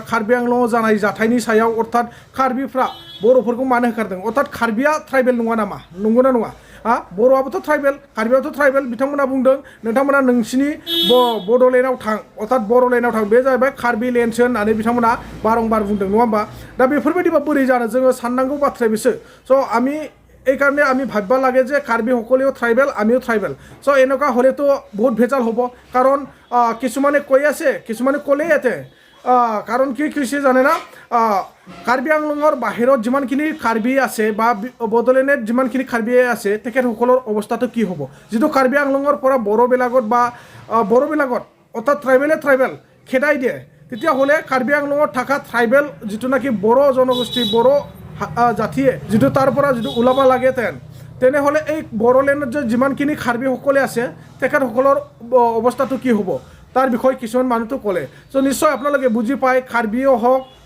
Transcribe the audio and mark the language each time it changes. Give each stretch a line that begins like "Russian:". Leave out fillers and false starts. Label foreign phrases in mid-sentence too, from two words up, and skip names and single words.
Bodo: कार्बि आंलंआव जानाय जाथायनि सायाव अर्थात कार्बिफ्रा बर'फोरखौ मानो होखारदों अर्थात कार्बिया ट्राइबेल नङा नामा नंगौना नङा बर'आबोथ' ट्राइबेल कार्बियाबोथ' ट्राइबेल बिथांमोना बुंदों नोंथांमोना नोंसिनि बड'लेण्डआव थां अर्थात बर'लेण्डआव थां बे जाहैबाय कार्बि लेण्डसो होननानै बिथांमोना बारंबार बुंदों नङा होमबा दा बेफोरबायदिबा बोरै जानो जोङो साननांगौ बाथ्राया बेसो स'
Assamese: আমি এই কারণে আমি ভাববা লাগে যে কার্বি সকলেও ট্রাইবেল আমিও ট্রাইবেল চ' এনেকুৱা হ'লেতো বহুত ভেজাল হ'ব কাৰণ কিছুমানে কৈ আছে কিছুমানে ক'লেই ইয়াতে কাৰণ কি কৈছে জানে না কাৰ্বি আংলঙৰ বাহিৰত যিমানখিনি কাৰ্বি আছে বা বড়োলেণ্ডত যিমানখিনি কাৰ্বি আছে তেখেতসকলৰ অৱস্থাটো কি হ'ব যিটো কাৰ্বি আংলঙৰ পৰা বড়োবিলাকত বা বড়োবিলাকত অৰ্থাৎ ট্ৰাইবেল খেদাই দিয়ে তেতিয়াহ'লে কাৰ্বি আংলঙত থকা ট্ৰাইবেল যিটো নাকি বড়ো জনগোষ্ঠী বড়ো জাতিয়ে যিটো তাৰ পৰা যিটো ওলাব লাগে তেনেহ'লে এই বড়োলেণ্ডত যে যিমানখিনি কাৰ্বিসকলে আছে তেখেতসকলৰ অৱস্থাটো কি হ'ব তাৰ বিষয়ে কিছুমান মানুহটো ক'লে চ' নিশ্চয় আপোনালোকে বুজি পায় কাৰ্বিও হওক